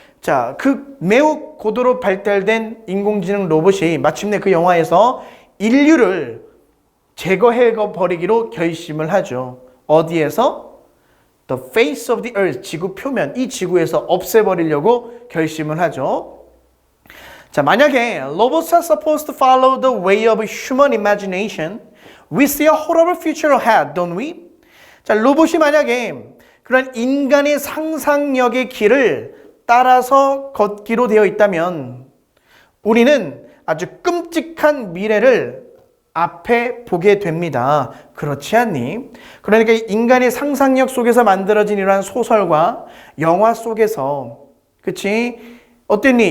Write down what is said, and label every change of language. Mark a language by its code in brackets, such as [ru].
[ko] 자, 그 매우 고도로 발달된 인공지능 로봇이 마침내 그 영화에서 인류를 제거해버리기로 결심을 하죠. 어디에서? [en] The face of the earth, [ko] 지구 표면, 이 지구에서 없애버리려고 결심을 하죠. [en] 자, 만약에 robots are supposed to follow the way of human imagination, we see a horrible future ahead, don't we? [ko] 자, 로봇이 만약에 그런 인간의 상상력의 길을 따라서 걷기로 되어 있다면 우리는 아주 끔찍한 미래를 앞에 보게 됩니다. 그렇지 않니? 그러니까 인간의 상상력 속에서 만들어진 이러한 소설과 영화 속에서, 그치? 어땠니?